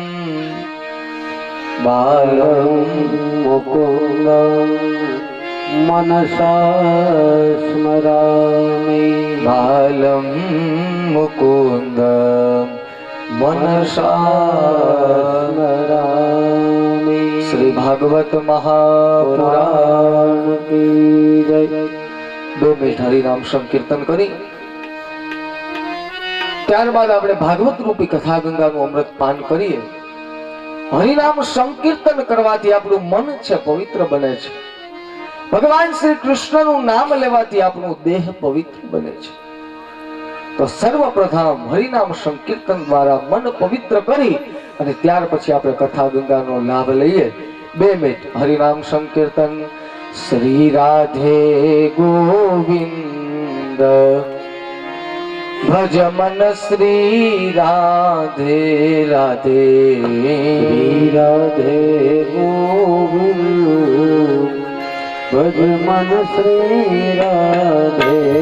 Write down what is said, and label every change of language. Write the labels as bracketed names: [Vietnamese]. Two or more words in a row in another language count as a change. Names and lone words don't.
[Sanskrit] बालं मुकुन्दं मनसा स्मरामि बालं मुकुन्दं मनसा स्मरामि। [Hindi] श्री भागवत महापुराण की जय। [Gujarati] 2 મિનિટ હરિનામ સંકીર્તન કરી ત્યારબાદ આપણે ભાગવત રૂપી કથા ગંગાનું અમૃત પાન કરીએ। હરિનામ સંકીર્તન કરવાથી આપણું મન છે પવિત્ર બને છે। ભગવાન શ્રી કૃષ્ણનું નામ લેવાથી આપણું દેહ પવિત્ર બને છે। તો સર્વપ્રથમ હરિનામ સંકીર્તન દ્વારા મન પવિત્ર કરી અને ત્યાર પછી આપણે કથા ગંગાનો લાભ લઈએ। 2 મિનિટ હરિનામ સંકીર્તન। [Hindi] श्री राधे गोविंद भज मन श्री राधे राधे श्री राधे गोविंद भज मन श्री राधे।